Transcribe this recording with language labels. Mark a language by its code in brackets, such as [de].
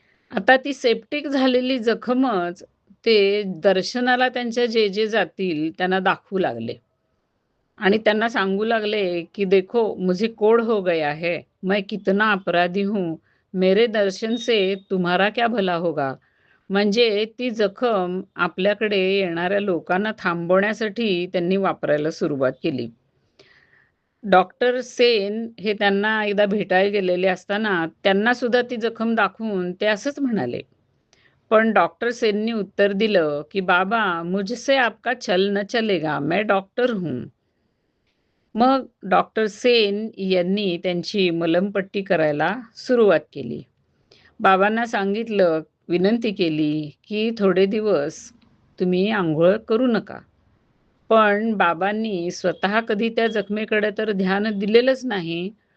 [mr] आता ती सेप्टिक झालेली जखमच ते दर्शनाला त्यांच्या जे जे जातील त्यांना दाखवू लागले आणि त्यांना सांगू लागले, की [hi] देखो मुझे कोढ़ हो गया है, मैं कितना अपराधी हूँ, मेरे दर्शन से तुम्हारा क्या भला होगा. [mr] म्हणजे ती जखम आपल्याकडे येणाऱ्या लोकांना थांबवण्यासाठी त्यांनी वापरायला सुरुवात केली. डॉक्टर सेन हे त्यांना एकदा भेटायला गेलेले असताना त्यांना सुद्धा ती जखम दाखवून ते असंच म्हणाले. पण डॉक्टर सेननी उत्तर दिलं, की [hi] "बाबा, मुझसे आपका छल न चलेगा, मैं डॉक्टर हूँ." [mr] मग डॉक्टर सेन यांनी त्यांची मलमपट्टी करायला सुरुवात केली. बाबांना सांगितलं, विनंती केली, की "थोडे दिवस तुम्ही अंघोळ करू नका." पण बाबांनी स्वतः कधी त्या जखमेकडे तर ध्यान दिलेलंच नाही.